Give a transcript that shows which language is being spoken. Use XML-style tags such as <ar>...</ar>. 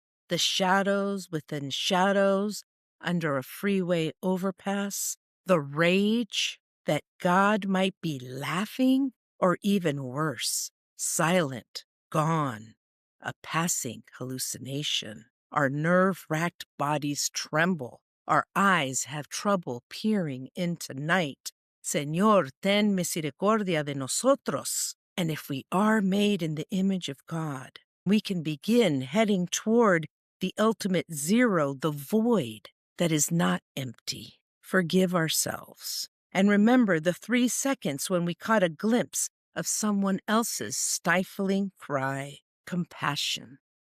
<en>the shadows within shadows under a freeway overpass, the rage that God might be laughing, or even worse, silent, gone, a passing hallucination. Our nerve-racked bodies tremble. Our eyes have trouble peering into night.</en> <es>Señor, ten misericordia de nosotros.</es> <en>And if we are made in the image of God, we can begin heading toward the ultimate zero, the void that is not empty. Forgive ourselves. And remember the 3 seconds when we caught a glimpse of someone else's stifling cry. Compassion.</en>